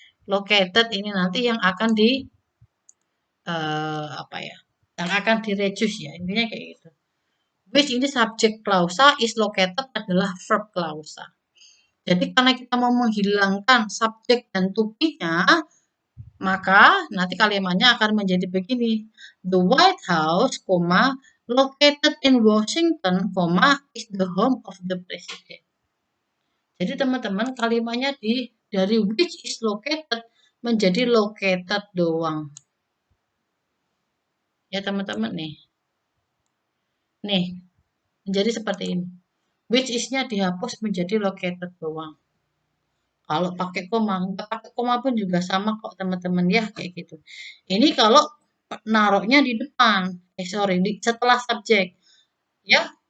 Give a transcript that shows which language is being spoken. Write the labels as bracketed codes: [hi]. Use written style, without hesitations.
[id] Located ini nanti yang akan di apa ya? Yang akan direduce ya, intinya kayak gitu. Which ini subjek klausa, is located adalah verb klausa. Jadi karena kita mau menghilangkan subjek dan to be-nya, maka nanti kalimatnya akan menjadi begini. [en] The White House, located in Washington, is the home of the president. [id] Jadi teman-teman kalimatnya dari which is located menjadi located doang. Ya teman-teman nih. Nih, menjadi seperti ini. Which is-nya dihapus menjadi located doang. Kalau pakai koma, nggak pakai koma pun juga sama kok teman-teman ya kayak gitu. Ini kalau naruhnya di depan, setelah subjek, ya.